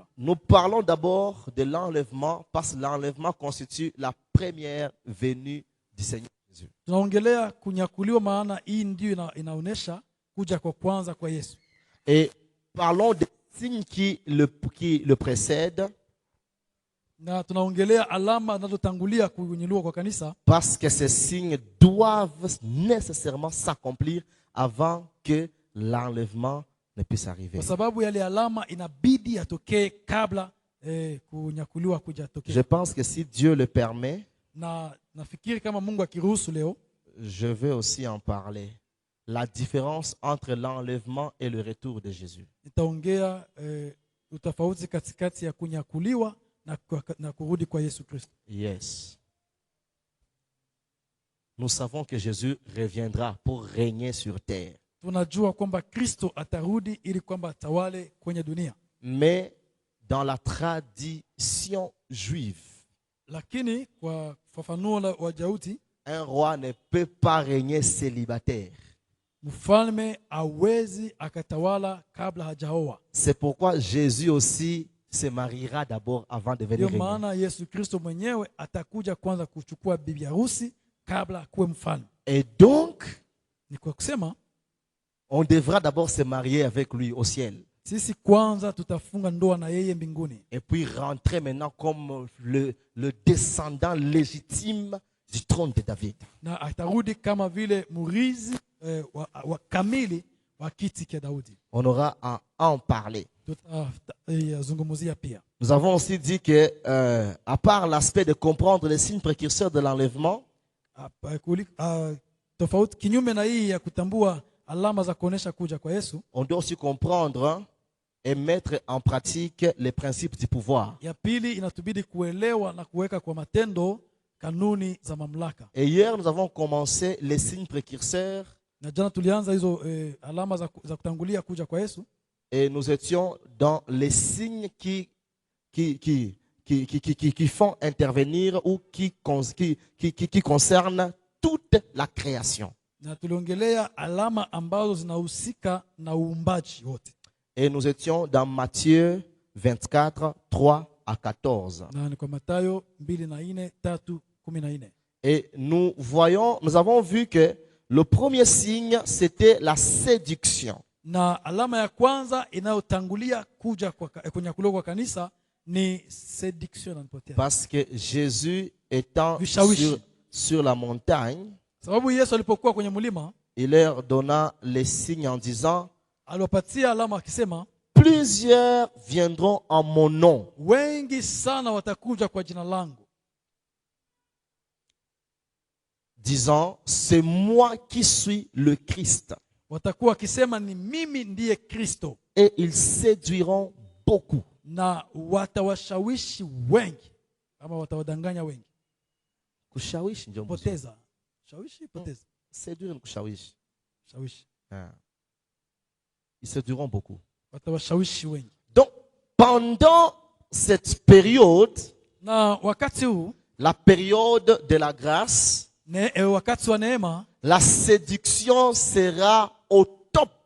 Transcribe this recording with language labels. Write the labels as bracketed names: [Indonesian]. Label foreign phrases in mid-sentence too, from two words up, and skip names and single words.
[French] Nous parlons d'abord de l'enlèvement parce que l'enlèvement constitue la première venue du Seigneur Jésus. [Swahili] Tunaongelea kunyakuliwa maana hii ndio inaonesha kuja kwa kwanza kwa Yesu. [French] Et parlons des signes qui le précèdent. [Swahili] Na tunaongelea alama zinazotangulia kuinuliwa kwa kanisa [French] Parce que ces signes doivent nécessairement s'accomplir avant que l'enlèvement ne puisse arriver. [Swahili] kwa sababu yale alama inabidi yatokee kabla kunyakuliwa kujatokea. [French] Je pense que si Dieu le permet, [Swahili] Na nafikiri kama Mungu akiruhusu leo [French] je vais aussi en parler. La différence entre l'enlèvement et le retour de Jésus. [Swahili] nitaongea utofauti katikati ya kunyakuliwa na kurudi kwa Yesu Kristo. [English] Yes. [French] Nous savons que Jésus reviendra pour régner sur terre. [Swahili] Tunajua kwamba Kristo atarudi ili kwamba atawale kwenye dunia. [French] Mais dans la tradition juive, [Swahili] Lakini kwa fafanuo la Wayahudi, [French] un roi ne peut pas régner célibataire. [Swahili] mfalme hawezi akatawala kabla hajaoa. [French] C'est pourquoi Jésus aussi se mariera d'abord avant de venir [Swahili] Ndio [French] régner. [Swahili] maana Yesu Kristo mwenyewe atakuja kwanza kuchukua bibi harusi kabla kuwe mfalme. [French] Et donc, [Swahili] Ni kwa kusema [French] on devra d'abord se marier avec lui au ciel. [Swahili] sisi kwanza tutafunga ndoa na yeye mbinguni. [French] Et puis rentrer maintenant comme le descendant légitime du trône de David. [Swahili] Na atarudi kama vile murizi wa kamili wa kiti cha Daudi. [French] On aura à en parler. [Swahili] Tutazungumzia pia. [French] Nous avons aussi dit que, à part l'aspect de comprendre les signes précurseurs de l'enlèvement, [Swahili] Tofauti kinyume na hii ya kutambua alama za kuonesha kuja kwa Yesu, [French] on doit aussi comprendre et mettre en pratique les principes du pouvoir. [Swahili] ya pili inatubidi kuelewa na kuweka kwa matendo kanuni za mamlaka. [French] Et hier, nous avons commencé les signes précurseurs [Swahili] Na jana tulianza hizo alama za kutangulia kuja kwa Yesu, [French] et nous étions dans les signes qui font intervenir ou qui concernent toute la création. [Swahili] na tuliongelea alama ambazo zinahusika na uumbaji wote. [French] Et nous étions dans Matthieu 24, 3 à 14. [Swahili] Na ni kwa Mathayo 2:4, 3:14. [French] Et nous avons vu que le premier signe, c'était la séduction. [Swahili] Na alama ya kwanza inayotangulia kuja kunyakuliwa kwa kanisa ni séduction. [French] Parce que Jésus étant sur la montagne, [Swahili] Sababu Yesu alipokuwa kwenye mlima, [French] il leur donna les signes en disant, aliwapatia alama akisema, plusieurs viendront en mon nom. [Swahili] wengi sana watakuja kwa jina langu, [French] Disant, c'est moi qui suis le Christ. [Swahili] watakuwa wakisema ni mimi ndiye Kristo, [French] Et ils séduiront beaucoup. [Swahili] na watawashawishi wengi ama watawadanganya wengi. Kushawishi ndio mzuri. Poteza. Shawishi, poteza. Séduire ni kushawishi. Shawishi. [French] Ils séduiront beaucoup. [Swahili] Watawashawishi wengi. [French] Donc, pendant cette période, [Swahili] Na wakati huu, [French] la période de la grâce, [Swahili] wakati wa neema, [French] la séduction sera au top.